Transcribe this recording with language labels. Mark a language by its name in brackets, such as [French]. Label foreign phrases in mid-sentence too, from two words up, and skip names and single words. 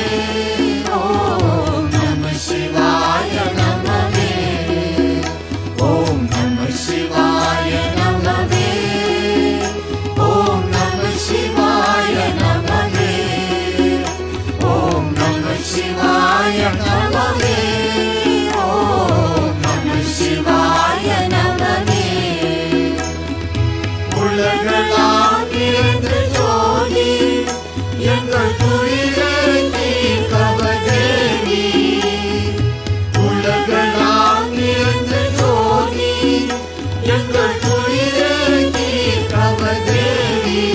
[Sanskrit] ॐ नमः शिवाय नमः ॐ नमः शिवाय नमः ॐ नमः शिवाय नमः ॐ नमः शिवाय नमः ॐ नमः शिवाय नमः [Tamil] உலகளாம் நிறைந்த ஜோதி எங்கள் துயிரை தீர்ப்பவதேவி உலகளாம் நிறைந்த ஜோதி எங்கள் துயிரை தீர்ப்பவதேவி